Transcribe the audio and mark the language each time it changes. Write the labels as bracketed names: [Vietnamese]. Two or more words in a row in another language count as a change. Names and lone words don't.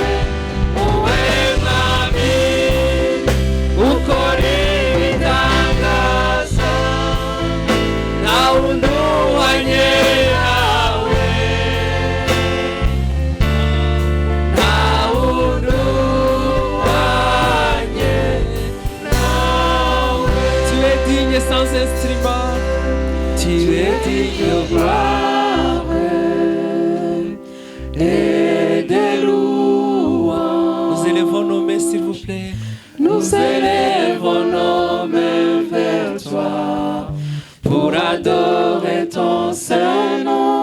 [Kinyarwanda] Wowe Mwami ukora ibitangaza, nta wundi uhwanye nawe, nta wundi uhwanye nawe. [French] Tu es digne sans instrument, tu es digne de gloire et de louange. Nous élevons nos mains, s'il vous plaît. Nous élevons nos mains vers toi pour adorer ton Seigneur.